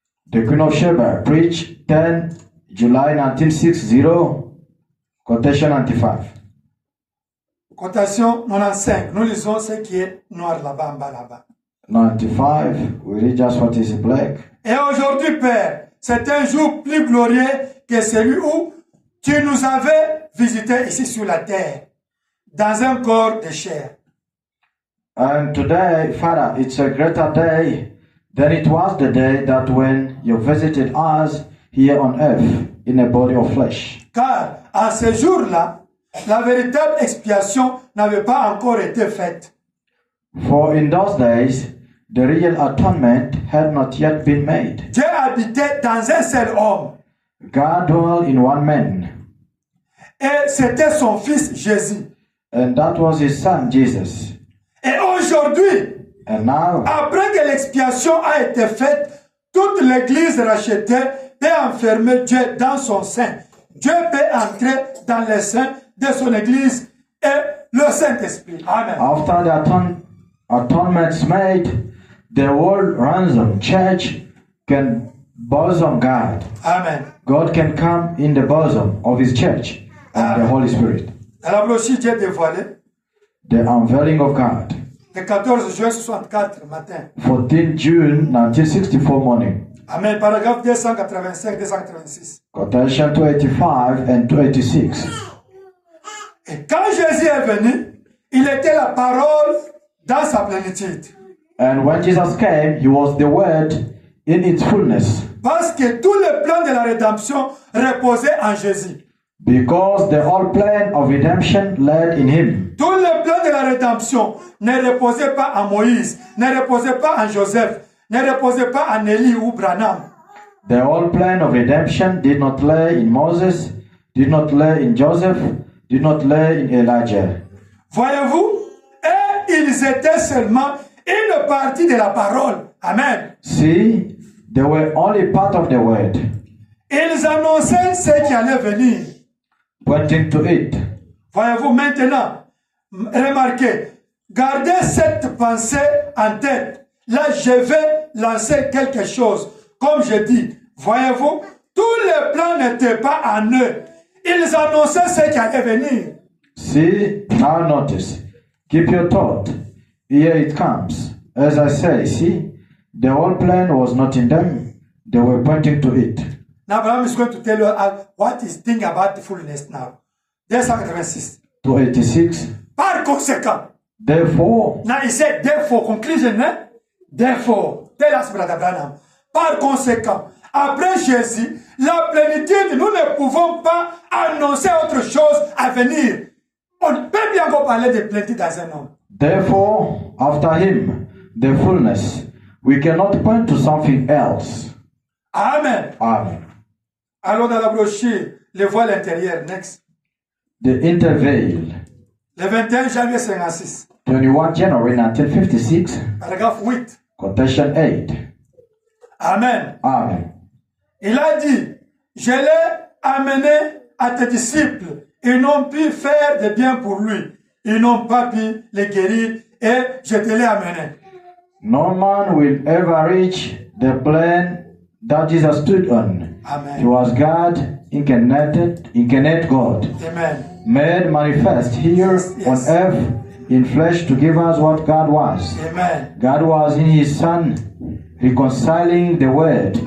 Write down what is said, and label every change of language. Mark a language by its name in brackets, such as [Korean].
[English] The Queen of Sheba preached 10 July 1960, quotation 95. Quotation 95. [French] Nous lisons ce qui est noir là-bas, en bas là-bas. [English] 95, we read just what is black. [French] Et aujourd'hui, Père, c'est un jour plus glorieux que celui où tu nous avais visité ici sur la terre, dans un corps de chair. [English] And today, Father, it's a greater day than it was the day that when you visited us here on earth in a body of flesh. [French] Car à ce jour-là, la véritable expiation n'avait pas encore été faite. [English] For in those days, the real atonement had not yet been made. [French] Dieu habitait dans un seul homme. [English] God dwelt in one man. [French] Et c'était son fils Jésus. [English] And that was his son, Jesus. [French] Et aujourd'hui, [English] And now, [French] après que l'expiation a été faite, toute l'église rachetée peut enfermer Dieu dans son sein. Dieu peut entrer dans le sein de son église et le Saint-Esprit. Amen. [English] after the atonement's made, the whole ransom church can bosom God. Amen. God can come in the bosom of His church and the Holy Spirit. [French] Dans la brochure, Dieu dévoilé [English] The unveiling of God. [French] le 14 juin 64 matin. [English] 14 June 1964 morning. [French] Amen. Paragraphe 285-286. [English] Quotation 285 and 286. [French] Et quand Jésus est venu, il était la parole dans sa plénitude. [English] And when Jesus came, He was the Word in its fullness. [French] Parce que tout le plan de la rédemption reposait en Jésus. [English] Because the whole plan of redemption led in Him. [French] Tout le plan de la rédemption ne reposait pas en Moïse, ne reposait pas en Joseph, ne reposait pas en Élie ou Branham. [English] The whole plan of redemption did not lay in Moses, did not lay in Joseph, did not lay in Elijah. [French] Voyez-vous, et ils étaient seulement une partie de la parole. Amen. [English] See, they were only part of the word, [French] Ils annonçaient ce qui allait venir. [English] pointing to it. [French] Voyez-vous maintenant, remarquez, gardez cette pensée en tête. Là, je vais lancer quelque chose. Comme je dis, voyez-vous, tous les plans n'étaient pas en eux. Ils annonçaient ce qui allait venir. [English] See, now notice. Keep your thought. Here it comes. As I say, see, the whole plan was not in them. They were pointing to it. Now, Abraham is going to tell you what is thing about the fullness now. 286. 286. [French] Par conséquent, [English] Therefore, now he said, therefore, conclusion, hein? Therefore, tell us, Brother Branham. [French] Par conséquent, après Jésus, la plénitude, nous ne pouvons pas annoncer autre chose à venir. On peut bien encore parler de plénitude dans un homme. [English] therefore, after Him, the fullness, we cannot point to something else. Amen. Amen. [French] Alors dans la brochure, le voile intérieur, next. [English] The interveil. [French] Le 21 janvier 56, [English] 21 January 1956, [French] paragraphe 8. [English] quotation 8. Amen. Amen. [French] Il a dit, je l'ai amené à tes disciples. Ils n'ont pu faire de bien pour lui. Ils n'ont pas pu le guérir et je te l'ai amené. [English] No man will ever reach the plan that Jesus stood on. Amen. He was God, incarnate God, Amen. made manifest here Yes. on earth in flesh to give us what God was. Amen. God was in His Son, reconciling the world to